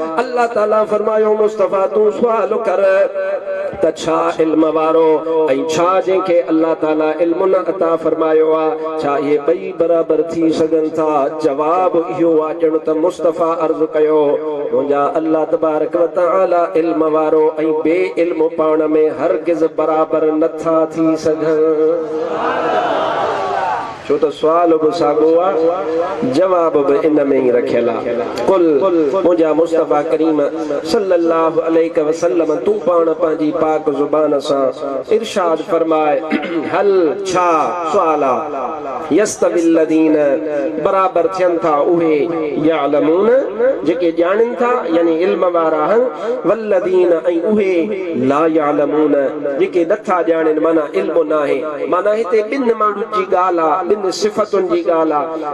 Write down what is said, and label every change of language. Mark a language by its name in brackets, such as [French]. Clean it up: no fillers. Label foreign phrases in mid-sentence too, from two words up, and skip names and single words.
[Sindhi] अल्लाह ताला फरमायो मुस्तफ़ा तूं सुवाल कर त छा इल्म वारो ऐं छा जंहिंखे अल्लाह ताला इल्म न अता फरमायो आहे छा इहे ॿई बराबर थी सघनि था। जवाब इहो आहे ॼण त मुस्तफ़ा अर्ज़ कयो मुंहिंजा अल्लाह [Arabic] تبارك وتعالى [Sindhi] इल्म वारो ऐं बे इल्म पाण में हरगिज़ बराबर नथा थी सघनि छो त सुवाल बि साॻियो आहे जवाब बि इन में ई रखियल आहे। कुल मुंहिंजा मुस्तफ़ा करीम [Arabic] صلى الله عليه وسلم [Sindhi] तूं पाण पंहिंजी पाक ज़ुबान सां इरशाद फरमाए हल छा सुवाल आहे [Arabic] يستوي الذين [Sindhi] बराबर थियनि था उहे यालमून जेके ॼाणनि था यानी इल्म वारा वल्लदीन ऐं उहे [Arabic] لا يعلمون [Sindhi] जेके नथा ॼाणनि माना इल्म नाहे माना हिते ॿिनि माण्हुनि जी ॻाल्हि आहे ॿिनि सिफ़तुनि जी ॻाल्हि आहे।